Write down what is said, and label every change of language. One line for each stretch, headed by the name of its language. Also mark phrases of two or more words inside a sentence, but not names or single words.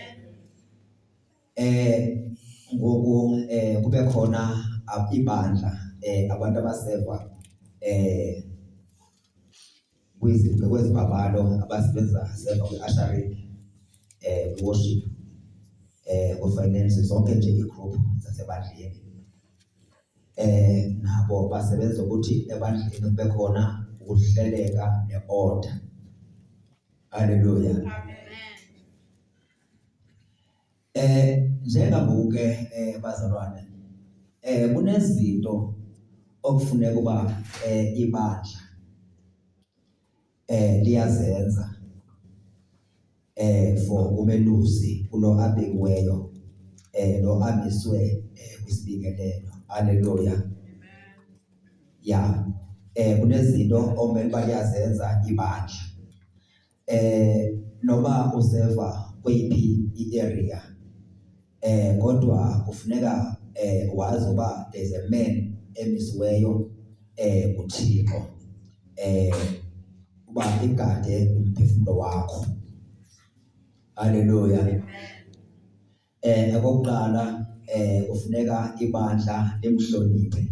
Xhosa: Ngoku kube khona ibandla abantu abaseva kwezibabalo abasebenza seva kwi-
English: ushering, worship, finance,
Xhosa: zonke nje igroup zasebandleni. Nabo basebenza ukuthi ebandleni kube khona ukuhleleka ne-order. Haleluya. Njengabuke bazalwane, kunezinto okufuneka uba ibandla liyazenza for umelusi kulo abekiweyo lo amiswe kwisibingelelo. Haleluya. Ya kunezinto omele bayazenza ibandla. Noba useva kweyiphi i-area kodwa kufuneka wazi uba
English: there's a man
Xhosa: emisiweyo uThixo uba igade umphefumulo wakho. Haleluya. Okokuqala kufuneka ibandla limhloniphe.